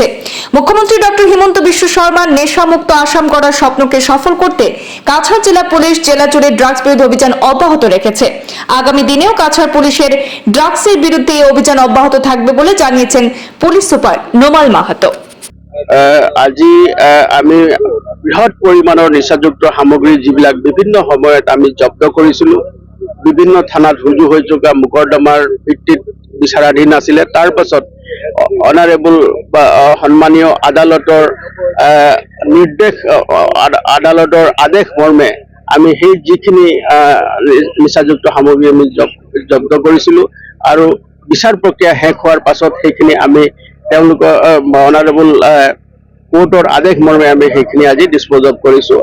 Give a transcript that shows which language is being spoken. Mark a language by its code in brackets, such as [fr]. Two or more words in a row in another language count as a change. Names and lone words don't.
[bn] মুখ্যমন্ত্রী ডক্টর হিমন্ত বিশ্ব শর্মার নেশামুক্ত আসাম করার স্বপ্নকে সফল করতে কাছাড় জেলা পুলিশ জেলা জুড়ে ড্রাগস বিরোধী অভিযান অব্যাহত রেখেছে। আগামী দিনেও কাছাড় পুলিশের ড্রাগসের বিরুদ্ধে এই অভিযান অব্যাহত থাকবে বলে জানিয়েছেন পুলিশ সুপার নোমাল মাহাতো। [as] আজি আমি বৃহৎ পৰিমাণৰ নিচাযুক্ত সামগ্ৰী যিবিলাক বিভিন্ন সময়ত আমি জব্দ কৰিছিলোঁ, বিভিন্ন থানাত ৰুজু হৈ থকা মোকৰ্দমাৰ ভিত্তিত বিচাৰাধীন আছিলে। তাৰ পাছত অনাৰেবল বা সন্মানীয় আদালতৰ নিৰ্দেশ, আদালতৰ আদেশ মৰ্মে আমি সেই যিখিনি নিচাযুক্ত সামগ্ৰী আমি জব্দ কৰিছিলোঁ আৰু বিচাৰ প্ৰক্ৰিয়া শেষ হোৱাৰ পাছত সেইখিনি আমি তেওঁলোকৰ [en] honourable court [as] আদেশ মৰ্মে আমি সেইখিনি আজি [en] dispose of [as] কৰিছোঁ।